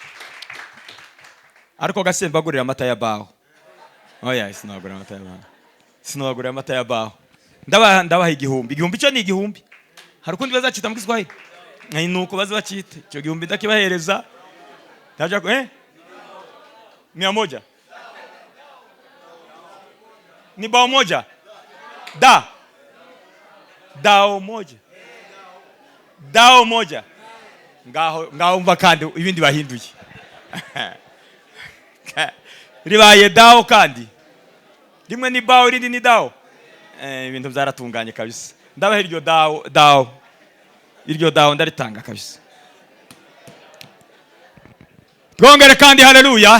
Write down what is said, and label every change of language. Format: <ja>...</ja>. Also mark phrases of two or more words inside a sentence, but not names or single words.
<rw>Ariko gasembagurira amata ya baho. Oya, sinagurira amata ya baho. sinabagurira amata ya baho. Ndabaha igihumbi. Igihumbi cyo ni igihumbi. Hari ukundi bazacita mu Kiswahili? Nuko baza bacita. Icyo gihumbi ndakibahereza. Taja 100. Ni</rw> <sw>bao moja. Dao moja. Dao moja.</sw> <rw>Ngaho umva kandi ibindi bahinduye. Ribaye dao kandi. Rimwe ni bao irindi ni dao. Ibintu byaratunganye kabisa. Ndabaha iryo dao. Iryo dao ndaritanga kabisa. Twongere kandi haleluya.</rw>